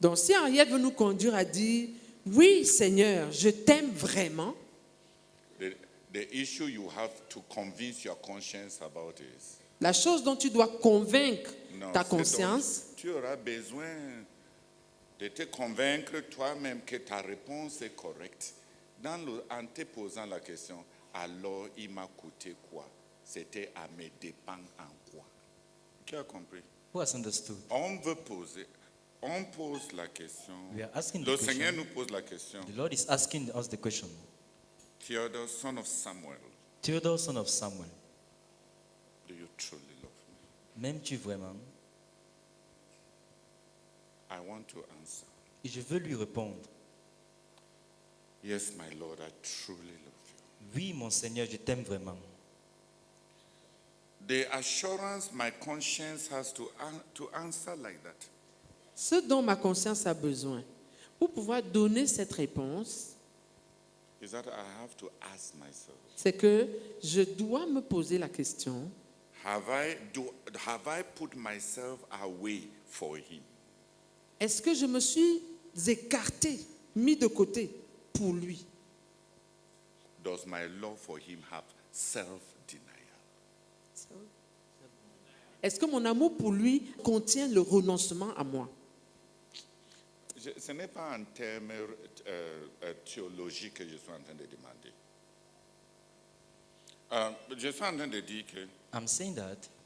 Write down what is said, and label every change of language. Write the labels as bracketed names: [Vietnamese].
[French] Donc si Henriette veut nous conduire à dire, oui Seigneur, je t'aime vraiment, [English] The issue you have to convince your conscience about is, [French] la chose dont tu dois convaincre non, ta c'est donc, conscience, tu auras besoin de te convaincre toi-même que ta réponse est correcte. En te posant la question, alors il m'a coûté quoi? C'était à me dépendre en quoi? Qui a compris? [English] Who has understood? [French] On pose la question. [English] We are asking the [French] Le Seigneur [English] question. [French] nous pose la question. [English] The Lord is asking us the question. Theodore, son of Samuel, Theodore, son of Samuel, do you truly love me? [French] m'aimes-tu vraiment? [English] I want to answer. [French] Et je veux lui répondre. [English] Yes, my Lord, I truly love you. [French] Oui, mon Seigneur, je t'aime vraiment. [English] The assurance my conscience has to answer like that [French] ce dont ma conscience a besoin pour pouvoir donner cette réponse, [English] is that I have to ask myself, [French] c'est que je dois me poser la question, [English] have I put myself away for him? [French] est-ce que je me suis écarté, mis de côté pour lui? [English] Does my love for him have self-denial? [French] Est-ce que mon amour pour lui contient le renoncement à moi? Ce n'est pas un terme théologique que je suis en train de demander. Je suis en train de dire que [English] I'm saying that